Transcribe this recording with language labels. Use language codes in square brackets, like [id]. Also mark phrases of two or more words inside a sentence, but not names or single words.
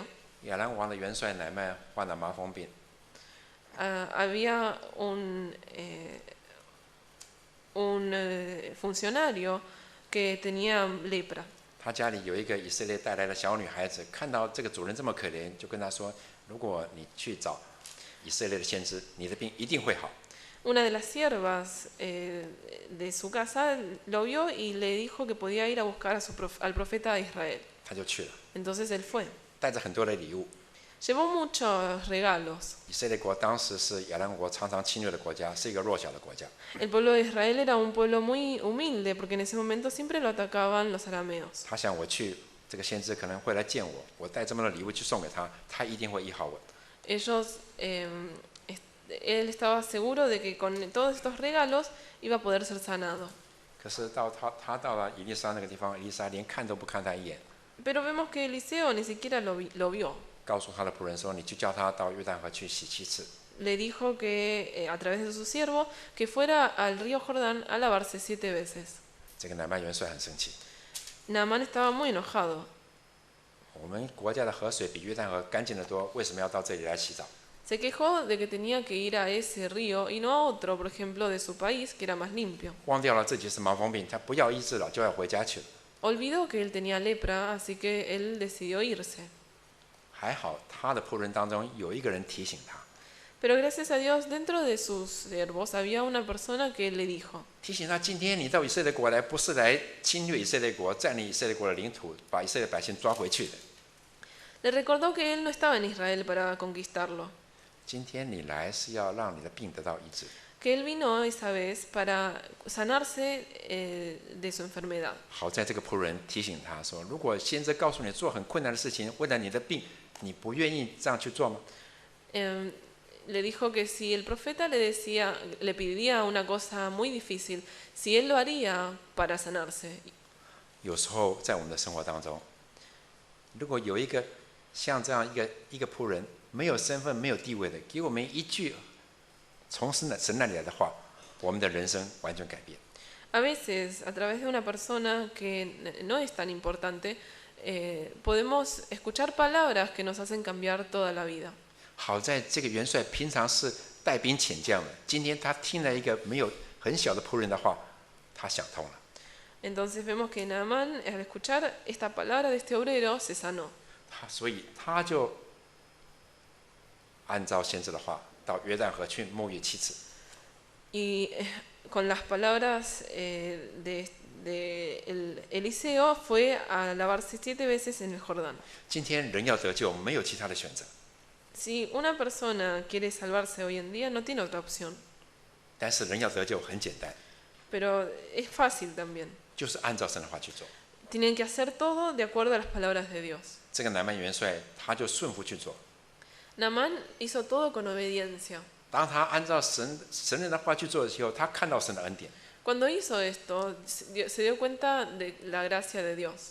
[zh] 亚兰王的元帅乃曼患了麻风病， [es] había un funcionario que tenía lepra. [zh] 他家里有一个以色列带来的小女孩子，看到这个主人这么可怜，就跟他说：“如果你去找以色列的先知，你的病一定会好。” [es] Una de las siervas de su casa lo vio y le dijo que podía ir a buscar al profeta de Israel. [zh] 他就去了， [es] Entonces él fue. [zh] 带着很多的礼物。 [es] Llevó muchos regalos. [zh] 以色列国当时是亚兰国常常侵略的国家，是一个弱小的国家。 [es] El pueblo de Israel era un pueblo muy humilde porque en ese momento siempre lo atacaban los arameos. [zh] 他想我去，这个先知可能会来见我，我带这么多礼物去送给他，他一定会医好我。 [es] Él estaba seguro de que con todos estos regalos iba a poder ser sanado. [zh] 可是他到了以利沙那个地方，以利沙连看都不看他一眼， [es] Pero vemos que Eliseo ni siquiera lo vio. [zh] 告诉他的仆人说：“你去叫他到约旦河去洗7次。” [es] Le dijo que a través de su siervo que fuera al río Jordán a lavarse 7 veces. [zh] 这个乃曼元帅很生气。 [es] Naamán estaba muy enojado. [zh] 我们国家的河水比约旦河干净得多，为什么要到这里来洗澡？ [es] Se quejó de que tenía que ir a ese río y no a otro, por ejemplo, de su país, que era más limpio. [zh] 忘掉了自己是麻风病，他不要医治了，就要回家去了。 [es] Olvidó que él tenía lepra, así que él decidió irse. [zh] 还好他的仆人当中有一个人提醒他， [es] Pero gracias a Dios, dentro de sus siervos había una persona que le dijo, [zh] 提醒他今天你到以色列国来，不是来侵略以色列国、占领以色列国的领土，把以色列百姓抓回去的。 [es] le recordó que él no estaba en Israel para conquistarlo, [zh] 今天你来是要让你的病得到医治。 [es] que él vino esa vez para sanarse de su enfermedad. [zh] 好在这个仆人提醒他说，如果先知告诉你做很困难的事情，为了你的病，你不愿意这样去做吗？ [es] Le dijo que si el profeta le pediría una cosa muy difícil, si él lo haría para sanarse. [zh] 有时候在我们的生活当中，如果有一个像这样一个仆人，没有身份、没有地位的，给我们一句从神那里来的话，我们的人生完全改变。 [es] A veces, a través de una persona que no es tan importante, podemos escuchar palabras que nos hacen cambiar toda la vida. [zh] 好在这个元帅平常是带兵遣将的，今天他听了一个没有很小的仆人的话，他想通了。 [es] Entonces vemos que Naamán, al escuchar esta palabra de este obrero, se sanó. [zh] 所以他就按照先知的话，到约旦河去沐浴7次。 [es] Y con las palabras de Eliseo fue a lavarse 7 veces en el Jordán. [zh] 今天人要得救，没有其他的选择。 [es] Si una persona quiere salvarse hoy en día, no tiene otra opción. [zh] 但是人要得救很简单， [es] Pero es fácil también. [zh] 就是按照神的话去做。 [es] Tienen que hacer todo de acuerdo a las palabras de Dios. [zh] 这个乃曼元帅他就顺服去做， [es] Naamán hizo todo con obediencia. [zh] 当他按照神人的话去做的时候，他看到神的恩典， [es] Cuando hizo esto, se dio cuenta de la gracia de Dios.